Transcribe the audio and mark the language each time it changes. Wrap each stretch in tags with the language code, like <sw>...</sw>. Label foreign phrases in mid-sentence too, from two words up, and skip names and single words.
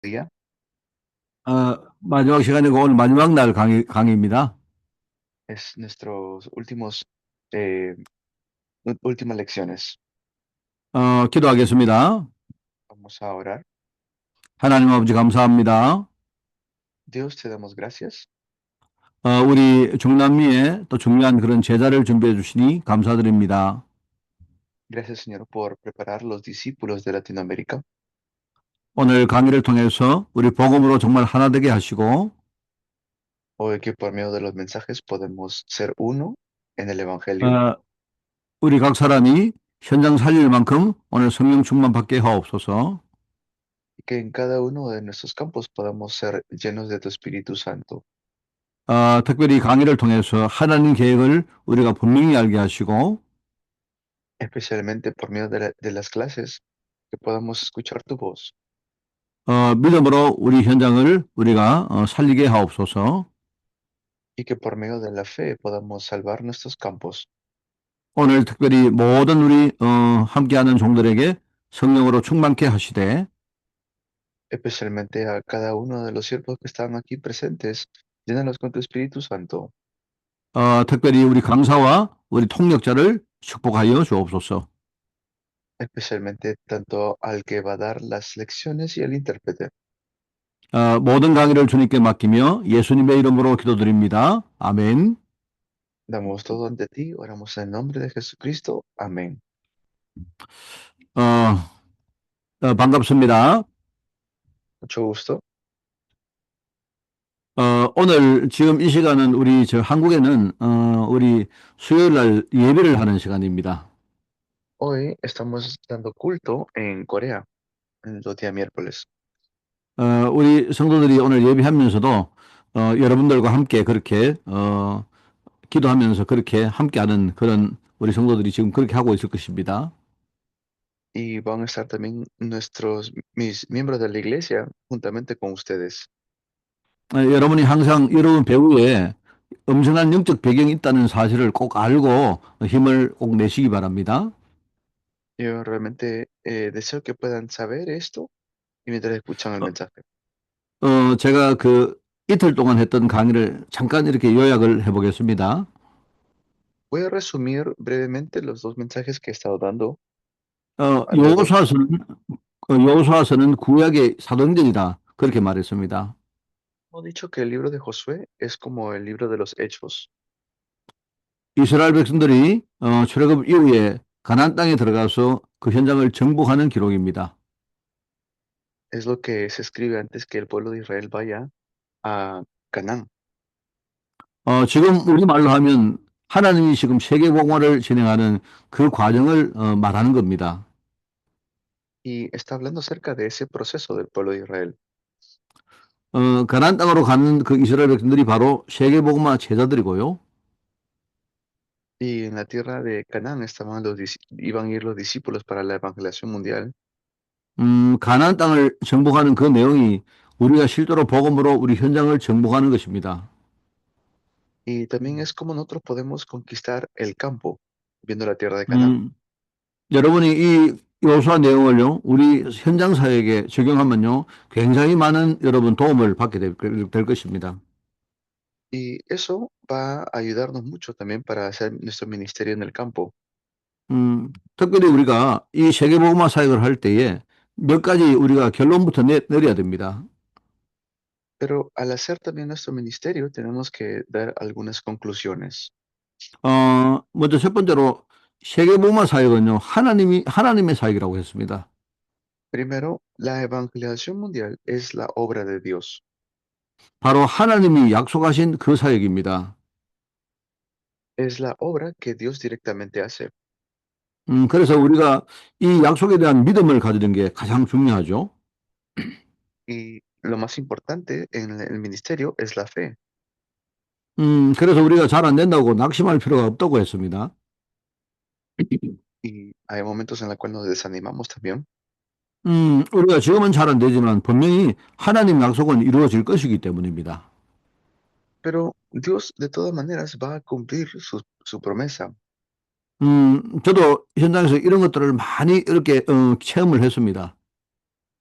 <es>día.</es> <ko>마지막 시간이고 오늘 마지막 날 강의입니다.</ko> <es>Es nuestros eh, últimas lecciones.</es> <ko>기도하겠습니다.</ko> <es>Vamos a orar.</es> <ko>하나님 아버지 감사합니다.</ko> <es>Dios, te damos gracias.</es> <ko>우리 중남미에 또 중요한 그런 제자를 준비해 주시니 감사드립니다.</ko> <es>Gracias, Señor, por preparar los discípulos de Latinoamérica.</es> <ko>오늘 강의를 통해서 우리 복음으로 정말 하나 되게 하시고</ko> <es>Hoy que por medio de los mensajes podemos ser uno en el Evangelio</es> <ko>어, 우리 각 사람이 현장 살릴 만큼 오늘 성령 충만 받게 하옵소서.</ko> <es>y que en cada uno de nuestros campos podamos ser llenos de tu Espíritu Santo,</es> <ko>특별히 강의를 통해서 하나님 계획을 우리가 분명히 알게 하시고</ko> <es>especialmente por medio de las clases, que podamos escuchar tu voz</es> <ko>믿음으로 우리 현장을 우리가 살리게 하옵소서.</ko> <es>y que por medio de la fe podamos salvar nuestros campos.</es> <ko>오늘 특별히 모든 우리 함께하는 종들에게 성령으로 충만케 하시되</ko> <es>Especialmente a cada uno de los siervos que están aquí presentes, llénalos con tu Espíritu Santo,</es> <ko>특별히 우리 강사와 우리 통역자를 축복하여 주옵소서.</ko> <es>especialmente tanto al que va a dar las lecciones y al intérprete.</es> <ko>모든 강의를 주님께 맡기며 예수님의 이름으로 기도드립니다. 아멘.</ko> <es>Damos todo ante ti, oramos en el nombre de Jesucristo. Amén.</es> <ko>어, 반갑습니다.</ko> <es>Mucho gusto.</es> <ko>오늘 지금 이 시간은 우리 저 한국에는 우리 수요일 날 예배를 하는 시간입니다.</ko> <es>Hoy estamos dando culto en Corea, en los días miércoles.</es> <ko>우리 성도들이 오늘 예배하면서도 여러분들과 함께 그렇게 기도하면서 그렇게 함께하는 그런 우리 성도들이 지금 그렇게 하고 있을 것입니다.</ko> <es>Y van a estar también mis miembros de la iglesia juntamente con ustedes.</es> <ko>여러분이 항상 여러분 배우에 엄청난 영적 배경이 있다는 사실을 꼭 알고 힘을 꼭 내시기 바랍니다.</ko> <es>Yo realmente deseo que puedan saber esto y mientras escuchan el 어, mensaje.</es> <ko>제가 그 이틀 동안 했던 강의를 잠깐 이렇게 요약을 해보겠습니다.</ko> <es>Voy a resumir brevemente los dos mensajes que he estado dando. Los dos.</es> <ko>여호수아서는 여호수아서는 구약의 사도행전이다 그렇게 말했습니다.</ko> <es>Hemos dicho que el libro de Josué es como el libro de los Hechos.</es> <ko>이스라엘 백성들이 출애굽 이후에 가나안 땅에 들어가서 그 현장을 정복하는 기록입니다.</ko> <es>Es lo que se escribe antes que el pueblo de Israel vaya a Canaán.</es> <ko>지금 우리말로 하면 하나님이 지금 세계복음화를 진행하는 그 과정을 말하는 겁니다.</ko> <es>Y está hablando acerca de ese proceso del pueblo de Israel.</es> <ko>가나안 땅으로 가는 그 이스라엘 백성들이 바로 세계복음화 제자들이고요.</ko> <es>Y en la tierra de Canaán iban a ir los discípulos para la evangelización mundial.</es> <ko>가나안 땅을 정복하는 그 내용이 우리가 실제로 복음으로 우리 현장을 정복하는 것입니다.</ko> <es>Y también es como nosotros podemos conquistar el campo, viendo la tierra de Canaán.</es> <ko>음, 여러분이 이 요소와 내용을요, 우리 현장 사역에 적용하면요, 굉장히 많은 여러분 도움을 받게 될 것입니다.</ko> <es>Y eso va a ayudarnos mucho también para hacer nuestro ministerio en el campo.</es> <ko>특별히 우리가 이 세계복음화 사역을 할 때에 몇 가지 우리가 결론부터 내려야 됩니다.</ko> <es>Pero al hacer también nuestro ministerio, tenemos que dar algunas conclusiones.</es> <ko>먼저 첫 번째로 세계복음화 사역은요, 하나님의 사역이라고 했습니다.</ko> <es>Primero, la evangelización mundial es la obra de Dios.</es> <ko>바로 하나님이 약속하신 그 사역입니다.</ko> <es>Es la obra que Dios directamente hace.</es> <ko>그래서 우리가 이 약속에 대한 믿음을 가지는 게 가장 중요하죠.</ko> <es>Y lo más importante en el ministerio es la fe.</es> <ko>그래서 우리가 잘 안 된다고 낙심할 필요가 없다고 했습니다.</ko> <es>Y hay momentos en los cuales nos desanimamos también.</es> <ko>우리가 지금은 잘 안 되지만 분명히 하나님 약속은 이루어질 것이기 때문입니다.</ko> <es>Pero Dios de todas maneras va a cumplir su promesa.</es> <ko>저도 현장에서 이런 것들을 많이 이렇게 체험을 했습니다.</ko>